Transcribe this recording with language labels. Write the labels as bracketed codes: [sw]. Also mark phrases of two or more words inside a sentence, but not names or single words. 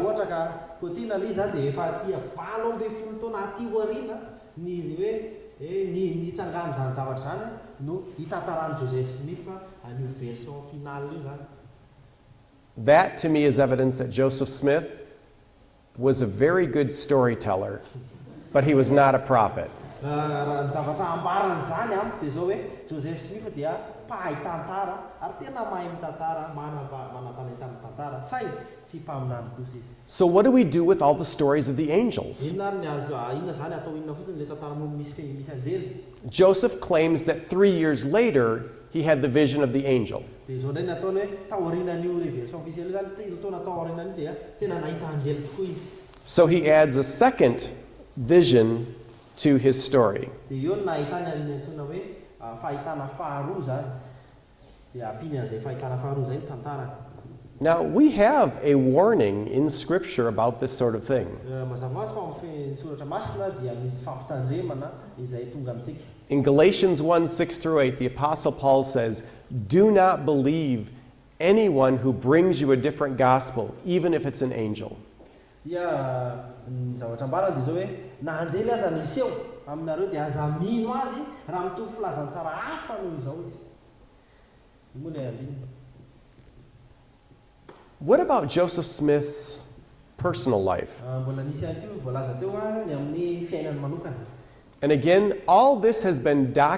[en] That to me is evidence that Joseph Smith was a very good storyteller, but he was not a prophet. [mg] Raha ny zavatra ambarany zany amiko dia zao hoe Joseph Smith dia mpahay tantara ary tena mahay mitantara, mana-talenta amin'ny tantara, saingy tsy mpaminany kosa izy. [en] So, what do we do with all the stories of the angels? [mg] Inona ary ny azo inona zany atao inona fotsiny le tantara momba misy anjely. [en] Joseph claims that 3 years later, he had the vision of the angel. [mg] Dia zao indray ny ataony hoe taorianan'io [fr] révélation officielle [mg] zany, telo taona taorianan'io dia tena nahita anjely tokoa izy. [en] So, he adds a second vision to his story. [mg] Dia eo no nahitany amin'ny antsoina hoe fahitana faharoa zany. Dia ampiny an'izay fahitana faharoa zay ny tantarany. [en] Now, we have a warning in Scripture about this sort of thing. [mg] Mazava fa amin'ny soratra masina dia misy fampitandremana izay tonga amintsika. [en] In Galatians 1:6-8, the Apostle Paul says, "Do not believe anyone who brings you a different gospel, even if it's an angel." [mg] Dia ny zavatra ambarana dia zao hoe na anjely aza miseho aminareo dia aza mino azy raha mitovy filazantsara hafa noho izao izy. Io moa ilay andininy. [en] What about Joseph Smith's personal life? [mg] Mbola nisy ihany koa voalaza teo ny amin'ny fiainany manokana. [en] And again, all this has been documented